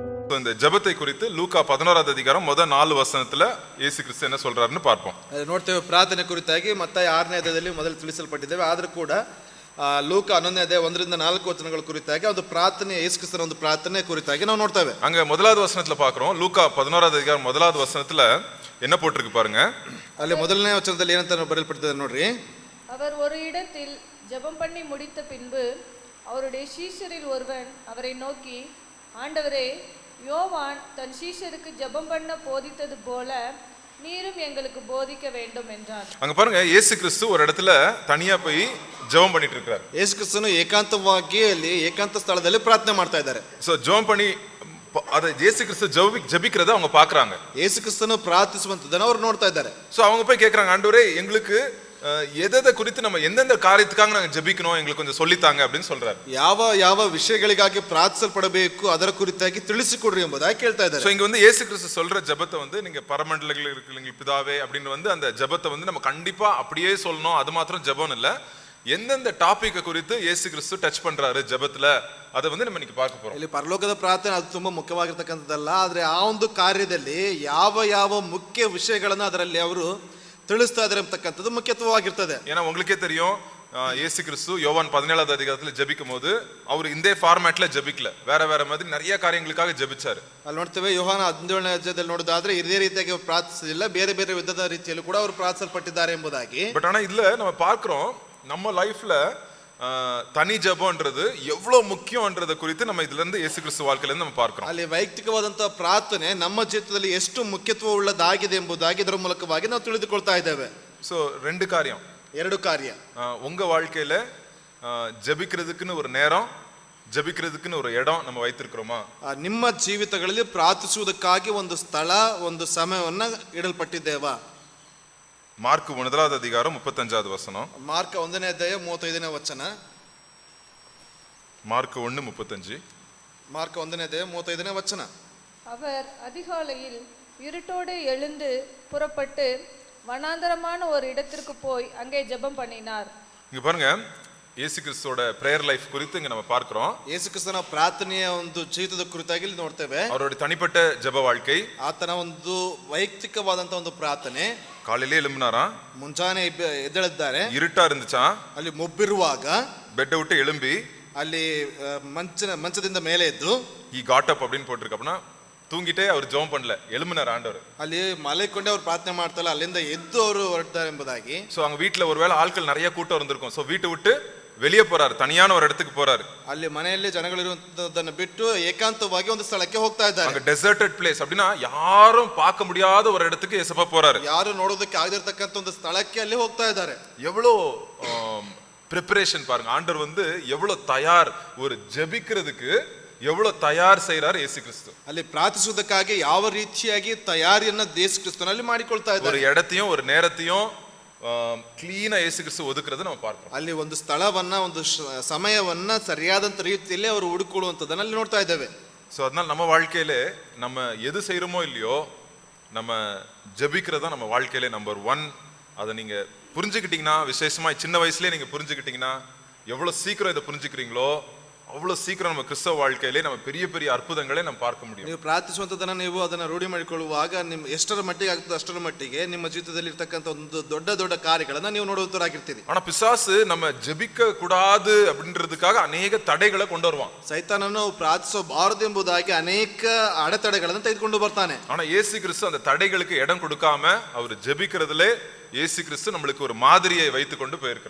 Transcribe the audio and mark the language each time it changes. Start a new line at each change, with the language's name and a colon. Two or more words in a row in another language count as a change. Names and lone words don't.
Tamil: இந்த ஜெபத்தை குறித்து லூக்கா 11வது அதிகாரம் முதல் 4 வசனத்துல இயேசு கிறிஸ்து என்ன சொல்றாருன்னு பார்ப்போம்.
Kannada: ನೋಡ್ತೇವೆ ಪ್ರಾರ್ಥನೆ ಕುರಿತಾಗಿ ಮತ್ತಾಯ 6ನೇ ಅಧ್ಯಾಯದಲ್ಲಿ ಮೊದಲು ತಿಳಿಸಲ್ಪಟ್ಟಿದ್ದೇವೆ. ಆದರೂ ಕೂಡ ಲೂಕ 11ನೇ ಅಧ್ಯಾಯ 1ರಿಂದ 4 ವಚನಗಳ ಕುರಿತಾಗಿ ಒಂದು ಪ್ರಾರ್ಥನೆ, ಯೇಸು ಕ್ರಿಸ್ತನ ಒಂದು ಪ್ರಾರ್ಥನೆ ಕುರಿತಾಗಿ ನಾವು ನೋಡ್ತೇವೆ.
Tamil: அங்க முதலாவது வசனத்துல பார்க்கிறோம். லூக்கா 11வது அதிகாரம் முதலாவது வசனத்துல என்ன போட்டிருக்கு பாருங்க.
Kannada: ಅಲ್ಲಿ ಮೊದಲನೇ ವಚನದಲ್ಲಿ ಏನಂತ ಬರೆಯಲ್ಪಟ್ಟಿದೆ ನೋಡ್ರಿ.
Tamil: அவர் ஒரு இடத்தில் ஜெபம் பண்ணி முடித்த பின்பு அவருடைய சீஷரில் ஒருவன் அவரை நோக்கி, ஆண்டவரே, யோவான் தன் சீஷருக்கு ஜெபம் பண்ண போதித்தது போல நீரும் எங்களுக்கு போதிக்க வேண்டும் என்றார். அங்க பாருங்க, இயேசு கிறிஸ்து ஒரு இடத்துல தனியா போய் ஜெபம் பண்ணிட்டு இருக்காரு.
Kannada: ಯೇಸು ಕ್ರಿಸ್ತನು ಏಕಾಂತವಾಗಿ ಅಲ್ಲಿ ಏಕಾಂತ ಸ್ಥಳದಲ್ಲಿ ಪ್ರಾರ್ಥನೆ ಮಾಡ್ತಾ ಇದ್ದಾರೆ.
Tamil: சோ ஜெபம் பண்ணி அத இயேசு கிறிஸ்து ஜெபிக்கிறத அவங்க பார்க்கறாங்க.
Kannada: ಯೇಸು ಕ್ರಿಸ್ತನು ಪ್ರಾರ್ಥಿಸುವಂತದನ್ನ ಅವರು ನೋಡ್ತಾ ಇದ್ದಾರೆ.
Tamil: சோ அவங்க போய் கேக்குறாங்க, ஆண்டவரே, எங்களுக்கு எதை குறித்து நம்ம எந்தெந்த காரியத்துக்காக நாங்க ஜெபிக்கணும், எங்களுக்கு கொஞ்சம் சொல்லித்தாங்க அப்படின்னு சொல்றாரு.
Kannada: ಯಾವ ಯಾವ ವಿಷಯಗಳಿಗಾಗಿ ಪ್ರಾರ್ಥಿಸಲ್ಪಡಬೇಕು ಅದರ ಕುರಿತಾಗಿ ತಿಳಿಸಿಕೊಡ್ರಿ ಎಂಬುದಾಗಿ ಕೇಳ್ತಾ ಇದ್ದಾರೆ.
Tamil: சோ இங்க இயேசு கிறிஸ்து சொல்ற ஜெபத்தை நீங்க பரமண்டலத்தில் இருக்கிற பிதாவே அப்படின்னு அந்த ஜெபத்தை நம்ம கண்டிப்பா அப்படியே சொல்லணும். அது மாத்திரம் ஜெபம் இல்ல, எந்தெந்த டாபிக் குறித்து இயேசு கிறிஸ்து டச் பண்றாரு ஜெபத்துல, அதை நம்ம இன்னைக்கு பார்க்க போறோம்.
Kannada: ಇಲ್ಲಿ ಪರಲೋಕದ ಪ್ರಾರ್ಥನೆ ಅದು ತುಂಬಾ ಮುಖ್ಯವಾಗಿರ್ತಕ್ಕಂಥದ್ದಲ್ಲ, ಆದ್ರೆ ಆ ಒಂದು ಕಾರ್ಯದಲ್ಲಿ ಯಾವ ಯಾವ ಮುಖ್ಯ ವಿಷಯಗಳನ್ನ ಅದರಲ್ಲಿ ಅವರು ತಿಳಿಸ್ತಾ ಇದ್ದಾರೆ ಅಂತಕ್ಕಂಥದ್ದು ಮುಖ್ಯತ್ವವಾಗಿರ್ತದೆ.
Tamil: ஏன்னா உங்களுக்கே தெரியும், இயேசு கிறிஸ்து யோவான் 17வது அதிகாரத்துல ஜெபிக்கும் போது அவர் இந்த ஃபார்மேட்ல ஜெபிக்கல, வேற வேற மாதிரி நிறைய காரியங்களுக்காக ஜெபிச்சாரு.
Kannada: ಅಲ್ಲಿ ನೋಡ್ತೇವೆ, ಯೋಹಾನ 17ನೇ ಅಧ್ಯಾಯದಲ್ಲಿ ನೋಡೋದಾದ್ರೆ ಇದೇ ರೀತಿಯಾಗಿ ಅವರು ಪ್ರಾರ್ಥಿಸಲಿಲ್ಲ, ಬೇರೆ ಬೇರೆ ವಿಧದ ರೀತಿಯಲ್ಲೂ ಕೂಡ ಅವರು ಪ್ರಾರ್ಥಿಸಲ್ಪಟ್ಟಿದ್ದಾರೆ ಎಂಬುದಾಗಿ.
Tamil: பட் ஆனா இதுல நம்ம பார்க்கிறோம், நம்ம லைஃப்ல தனி ஜெபம்ன்றது எவ்வளவு முக்கியம்ன்றத குறித்து நம்ம இதுல இருந்து இயேசு கிறிஸ்து வாழ்க்கையில இருந்து நம்ம பார்க்கிறோம்.
Kannada: ಅಲ್ಲಿ ವೈಯಕ್ತಿಕವಾದಂತಹ ಪ್ರಾರ್ಥನೆ ನಮ್ಮ ಜೀವಿತದಲ್ಲಿ ಎಷ್ಟು ಮುಖ್ಯತ್ವ ಉಳ್ಳದಾಗಿದೆ ಎಂಬುದಾಗಿ ಇದರ ಮೂಲಕವಾಗಿ ನಾವು ತಿಳಿದುಕೊಳ್ತಾ ಇದ್ದೇವೆ.
Tamil: சோ ரெண்டு காரியம்,
Kannada: ಎರಡು ಕಾರ್ಯ.
Tamil: உங்க வாழ்க்கையில ஜெபிக்கிறதுக்குன்னு ஒரு நேரம், ஜெபிக்கிறதுக்குன்னு ஒரு இடம் நம்ம வைத்திருக்கிறோமா?
Kannada: ನಿಮ್ಮ ಜೀವಿತಗಳಲ್ಲಿ ಪ್ರಾರ್ಥಿಸುವುದಕ್ಕಾಗಿ ಒಂದು ಸ್ಥಳ, ಒಂದು ಸಮಯವನ್ನ ಇಡಲ್ಪಟ್ಟಿದ್ದೇವಾ?
Tamil: மார்க் 1வது அதிகாரம் 35வது வசனம்.
Kannada: ಮಾರ್ಕ 1ನೇ ಅಧ್ಯಾಯ 35ನೇ ವಚನ.
Tamil: மார்க் 1:35.
Kannada: ಮಾರ್ಕ 1ನೇ ಅಧ್ಯಾಯ 35ನೇ ವಚನ.
Tamil: அவர் அதிகாலையில் இருட்டோடு எழுந்து புறப்பட்டு வனாந்தரமான ஒரு இடத்திற்கு போய் அங்கே ஜெபம் பண்ணினார். இங்க பாருங்க, இயேசு கிறிஸ்துவோட
English: prayer life
Tamil: குறித்து இங்க நம்ம பார்க்கிறோம்.
Kannada: ಯೇಸು ಕ್ರಿಸ್ತನ ಪ್ರಾರ್ಥನೆಯ ಒಂದು ಜೀವಿತದ ಕುರಿತಾಗಿ ಇಲ್ಲಿ ನೋಡ್ತೇವೆ.
Tamil: அவருடைய தனிப்பட்ட ஜெப வாழ்க்கை,
Kannada: ಆತನ ಒಂದು ವೈಯಕ್ತಿಕವಾದಂತ ಒಂದು ಪ್ರಾರ್ಥನೆ.
Tamil: காலையிலே எழும்பினாரா,
Kannada: ಮುಂಜಾನೆ ಎದ್ದೇಳಿದ್ದಾರೆ,
Tamil: இருட்டா இருந்துச்சா,
Kannada: ಅಲ್ಲಿ ಮೊಬ್ಬಿರುವಾಗ
Tamil: பெட்டை விட்டு எழும்பி
Kannada: ಅಲ್ಲಿ ಮಂಚದಿಂದ ಮೇಲೆ ಎದ್ದು
English: he got up
Tamil: அப்படின்னு போட்டிருக்கு. அப்படின்னா தூங்கிட்டே அவர் ஜெபம் பண்ணல, எழும்பினார் ஆண்டவர்.
Kannada: ಅಲ್ಲಿ ಮಲಗಿಕೊಂಡೆ ಅವರು ಪ್ರಾರ್ಥನೆ ಮಾಡ್ತಲ್ಲ, ಅಲ್ಲಿಂದ ಎದ್ದು ಅವರು ಹೊರಡ್ತಾರೆ ಎಂಬುದಾಗಿ.
Tamil: சோ அங்க வீட்ல ஒருவேளை ஆட்கள் நிறைய கூட்டம் இருந்திருக்கும். சோ வீட்டை விட்டு வெளியே போறாரு, தனியான ஒரு இடத்துக்கு போறாரு.
Kannada: ಅಲ್ಲಿ ಮನೆಯಲ್ಲಿ ಜನಗಳಿರುವಂತದನ್ನ ಬಿಟ್ಟು ಏಕಾಂತವಾಗಿ ಒಂದು ಸ್ಥಳಕ್ಕೆ ಹೋಗ್ತಾ ಇದ್ದಾರೆ.
Tamil: அங்க
English: deserted place,
Tamil: அப்படின்னா யாரும் பார்க்க முடியாத ஒரு இடத்துக்கு இயேசுப்பா போறாரு.
Kannada: ಯಾರು ನೋಡೋದಕ್ಕೆ ಆಗದಿರತಕ್ಕಂತ ಒಂದು ಸ್ಥಳಕ್ಕೆ ಅಲ್ಲಿ ಹೋಗ್ತಾ ಇದ್ದಾರೆ.
Tamil: எவ்வளோ ப்ரிப்பரேஷன் பாருங்க, ஆண்டவர் எவ்வளவு தயார், ஒரு ஜெபிக்கிறதுக்கு எவ்வளவு தயார் செய்யறாரு இயேசு கிறிஸ்து.
Kannada: ಅಲ್ಲಿ ಪ್ರಾರ್ಥಿಸುವುದಕ್ಕಾಗಿ ಯಾವ ರೀತಿಯಾಗಿ ತಯಾರಿಯನ್ನ ಯೇಸು ಕ್ರಿಸ್ತನಲ್ಲಿ ಮಾಡಿಕೊಳ್ತಾ ಇದ್ದಾರೆ.
Tamil: ஒரு இடத்தையும் ஒரு நேரத்தையும் ಕ್ಲೀನಾ இயேசு கிறிஸ்து ஒதுக்குறது நம்ம பார்க்கிறோம்.
Kannada: ಅಲ್ಲಿ ಒಂದು ಸ್ಥಳವನ್ನ, ಒಂದು ಸಮಯವನ್ನ ಸರಿಯಾದಂತ ರೀತಿಯಲ್ಲಿ ಅವರು ಹುಡುಕೊಳ್ಳುವಂತದನ್ನ ಅಲ್ಲಿ ನೋಡ್ತಾ ಇದ್ದೇವೆ.
Tamil: ஸோ அதனால நம்ம வாழ்க்கையில நம்ம எது செய்யறோமோ இல்லையோ, நம்ம ஜெபிக்கிறதா நம்ம வாழ்க்கையில நம்பர் 1. அதை நீங்க புரிஞ்சுக்கிட்டீங்கன்னா, விசேஷமா சின்ன வயசுலயே நீங்க புரிஞ்சுக்கிட்டீங்கன்னா, எவ்வளவு சீக்கிரம் இதை புரிஞ்சுக்கிறீங்களோ அவ்வளவு சீக்கிரம் நம்ம கிறிஸ்தவ வாழ்க்கையிலே நம்ம பெரிய பெரிய அற்புதங்களை நம்ம பார்க்க முடியும்.
Kannada: ನೀವು ಪ್ರಾರ್ಥಿಸುವಂತದನ್ನ ನೀವು ಅದನ್ನ ರೂಢಿ ಮಾಡಿಕೊಳ್ಳುವಾಗ ನಿಮ್ಮ ಎಷ್ಟರ ಮಟ್ಟಿಗೆ ಆಗ್ತದೆ ಅಷ್ಟರ ಮಟ್ಟಿಗೆ ನಿಮ್ಮ ಜೀವಿತದಲ್ಲಿ ಇರ್ತಕ್ಕಂಥ ಒಂದು ದೊಡ್ಡ ದೊಡ್ಡ ಕಾರ್ಯಗಳನ್ನ ನೀವು ನೋಡುವಂತರಾಗಿರ್ತೀರಿ.
Tamil: ஆனா பிசாசு நம்ம ஜெபிக்க கூடாது அப்படின்றதுக்காக அநேக தடைகளை கொண்டு வருவான்.
Kannada: ಸೈತಾನನು ಪ್ರಾರ್ಥಿಸಬಾರದು ಎಂಬುದಾಗಿ ಅನೇಕ ಅಡೆತಡೆಗಳನ್ನು ತೆಗೆದುಕೊಂಡು ಬರ್ತಾನೆ.
Tamil: ஆனா இயேசு கிறிஸ்து அந்த தடைகளுக்கு இடம் கொடுக்காம அவர் ஜெபிக்கிறதுலே இயேசு கிறிஸ்து நம்மளுக்கு ஒரு மாதிரியை வைத்து கொண்டு போயிருக்கிறார்.